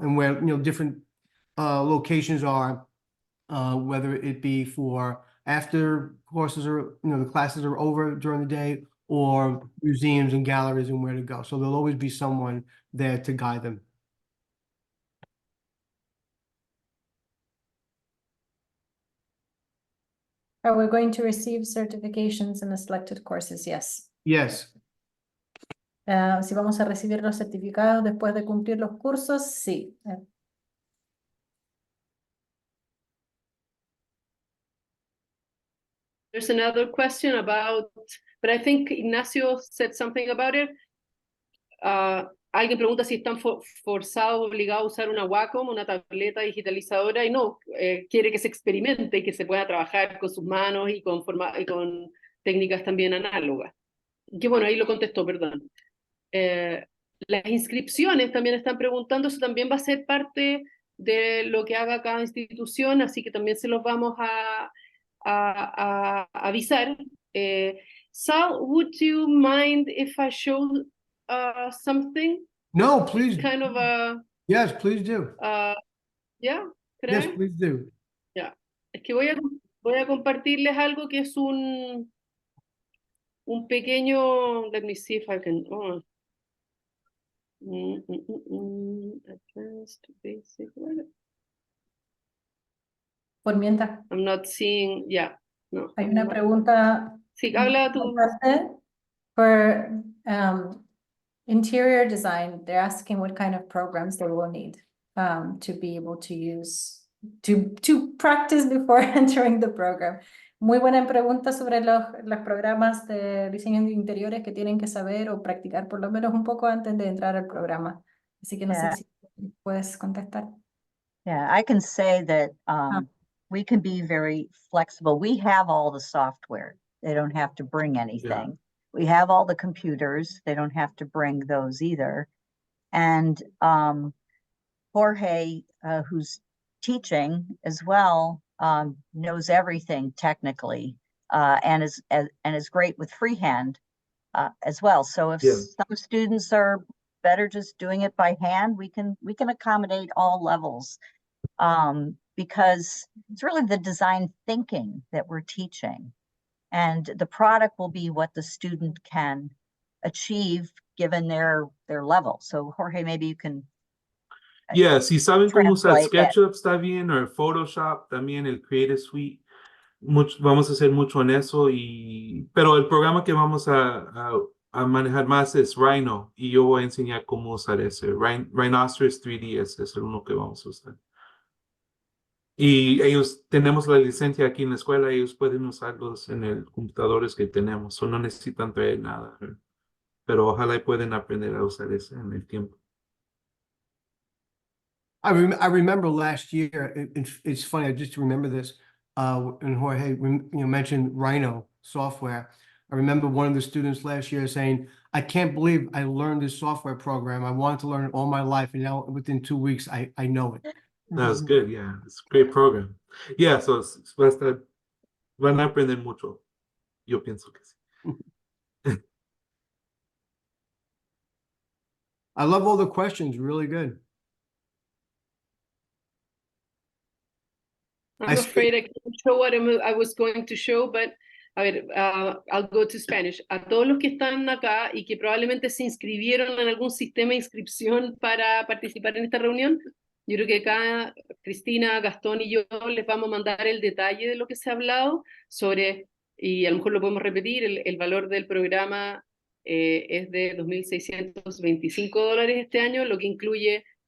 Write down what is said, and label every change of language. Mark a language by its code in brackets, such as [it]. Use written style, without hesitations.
[en] And where, different locations are, whether it be for after courses are, the classes are over during the day, or museums and galleries and where to go. So there'll always be someone there to guide them. Are we going to receive certifications in the selected courses? Yes. Yes. [es] Si vamos a recibir los certificados después de cumplir los cursos, sí. [en] There's another question about, but I think Ignacio said something about it. [es] Alguien pregunta si están forzados, obligados a usar una Wacom, una tableta digitalizadora, y no, quiere que se experimente y que se pueda trabajar con sus manos y con técnicas también análogas. Que bueno, ahí lo contestó, perdón. Las inscripciones también están preguntando, eso también va a ser parte de lo que haga cada institución, así que también se los vamos a avisar. [en] Sal, would you mind if I show something? No, please. It's kind of a... Yes, please do. Yeah, Yes, please do. Yeah. [es] Es que voy a compartirles algo que es un pequeño... [en] Let me see if I can... Oh. Advanced basic. [es] Por mientras. [en] I'm not seeing, yeah. No, [es] Hay una pregunta. Sí, habla tú. [en] For interior design, they're asking what kind of programs they will need to be able to use, to practice before entering the program. [es] Muy buena pregunta sobre los programas de diseño de interiores que tienen que saber o practicar por lo menos un poco antes de entrar al programa. Así que no sé si puedes contestar. [en] Yeah, I can say that we can be very flexible. We have all the software. They don't have to bring anything. Yeah. We have all the computers. They don't have to bring those either. And Jorge, who's teaching as well, knows everything technically. and is great with freehand as well. So if Yeah. some students are better just doing it by hand, we can accommodate all levels, because it's really the design thinking that we're teaching, and the product will be what the student can achieve given their level. So Jorge, maybe you can [es] Yeah, si saben cómo usar [en] translate that. [es] SketchUp está bien, o Photoshop también, el Creative Suite. Vamos a hacer mucho en eso, pero el programa que vamos a manejar más es Rhino, y yo voy a enseñar cómo usar ese. Rhinoceros 3D ese es el uno que vamos a usar. Y ellos, tenemos la licencia aquí en la escuela, ellos pueden usarlos en el computadores que tenemos, o no necesitan traer nada, pero ojalá y pueden aprender a usar ese en el tiempo. [en] I remember last year, it's funny, I just remember this, and Jorge, mentioned Rhino software. I remember one of the students last year saying, I can't believe I learned this software program. I wanted to learn it all my life, and now within 2 weeks, I know it. That's good, yeah. It's a great program. Yeah, so [es] van a aprender mucho. Yo pienso que sí. [en] I love all the questions, really good. I'm afraid I can't show what I was going to show, but [es] a ver, [en] I'll go to Spanish. [es] A todos los que están acá y que probablemente se inscribieron en algún sistema de inscripción para participar en esta reunión, yo creo que acá Cristina, Gastón y yo les vamos a mandar el detalle de lo que se ha hablado sobre, y a lo mejor lo podemos repetir, el valor del programa es de $2.625 este año, lo que incluye